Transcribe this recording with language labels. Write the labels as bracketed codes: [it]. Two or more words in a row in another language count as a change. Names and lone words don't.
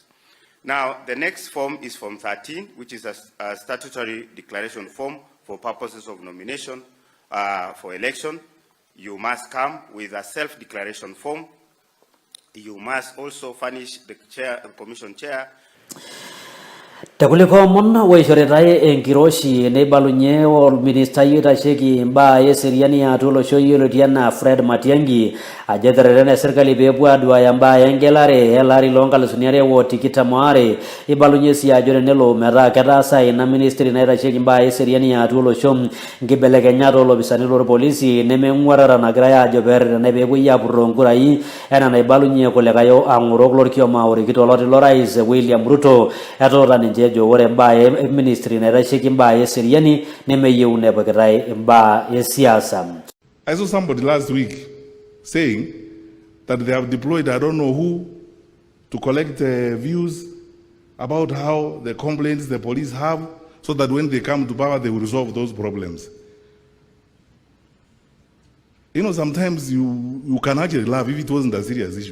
[en] Now, the next form is Form 13, which is a statutory declaration form for purposes of nomination for election. You must come with a self-declaration form. You must also furnish the commission chair. [mas] Takuliko mona waishoretai enkiroshi neibalunye minister yitasheki mbaa eseriani atulo shoyilo tiana Fred Matiang'i ajeterene serikali peepuo aduaya mbaa engelare elari lonkalusuni are tikitam are ibalunye si ajore nelo metaa ketaasa ina ministry naitasheki mbaa eseriani atulo shom nkibelekenyat olopisani lorpolisi nemeng'uarara nagirai ajo peerretene peepuoi apurro nkurai ena naibalunye kulikayo ang'orok lorkioma orikito oloti lorais William Ruto etota ninche ejo ore mbaa ministry naitasheki mbaa eseriani nemeyieu nepokitai mbaa esiasa. [en] I saw somebody last week saying that they have deployed I don't know who to collect views about how the complaints the police have so that when they come to power they will resolve those problems. You know, sometimes you can actually laugh if it wasn't a serious issue.